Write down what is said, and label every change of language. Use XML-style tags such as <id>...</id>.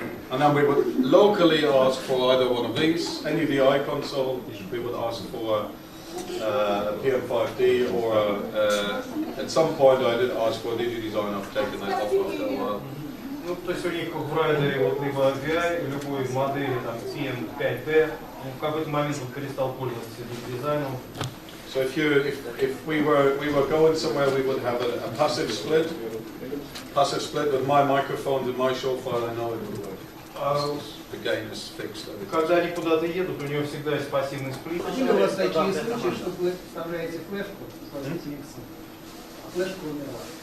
<en>And then we would locally ask for either one of these, any VI console. We would ask for a PM5D, or at some point I did ask for a DigiDesign. I've taken that off after a while.</en> <ru>Ну, то есть у них в райдере вот либо VI, любой модели, там, PM5D, в какой-то момент он перестал пользоваться дизайном.</ru> <en>So if we were going somewhere, we would have a passive split with my microphones and my show file. I know it would work. The game is fixed.</en> <ru>Когда они куда-то едут, у него всегда есть пассивный сплит. Были у вас такие случаи, что вы вставляете флешку, кладете миксы, а флешка умерла?</ru>